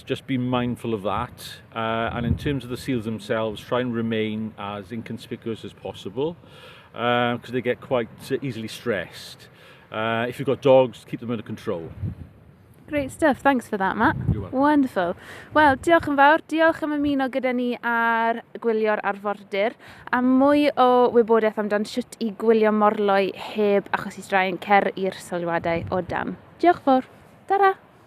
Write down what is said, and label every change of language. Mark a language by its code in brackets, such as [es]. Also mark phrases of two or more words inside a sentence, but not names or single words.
[en] Just be mindful of that. And in terms of the seals themselves, try and remain as inconspicuous as possible because they get quite easily stressed. If you've got dogs, keep them under control. Great stuff, thanks for that Matt. You're welcome. Wonderful. [cy] Wel, diolch yn fawr, diolch am ymuno gyda ni ar Gwylio Arfordir a mwy o wybodaeth amdan sut i gwylio Morloi heb achos i straen cer i'r sylwadau o dan. Diolch fawr. Tara!